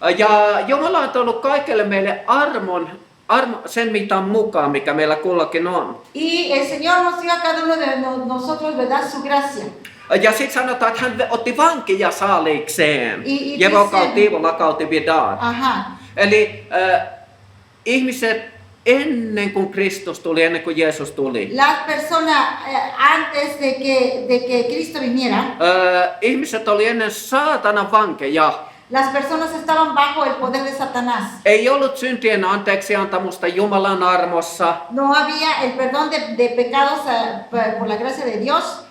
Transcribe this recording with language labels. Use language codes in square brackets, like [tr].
[fi] Ja Jumala on tullut kaikille meille armon sen mitan mukaan, mikä meillä kullakin on. [es] Y el Señor nos dio a cada uno de nosotros, ¿verdad?, su gracia. [fi] Ja sitten sanotaan, että hän otti vankia saaliikseen. [es] I Jevo dice- cautivo la cautividad. Ajá. [fi] Eli ihmiset ennen kuin Kristus tuli, ennen kuin Jeesus tuli, [es] Las personas antes de que Cristo viniera, [fi] ihmiset oli ennen saatanan vankeja. [es] las personas estaban bajo el poder de Satanás. [fi] Ei ollut syntien anteeksiantamusta Jumalan armossa. [es] No había el perdón de pecados por la gracia de Dios.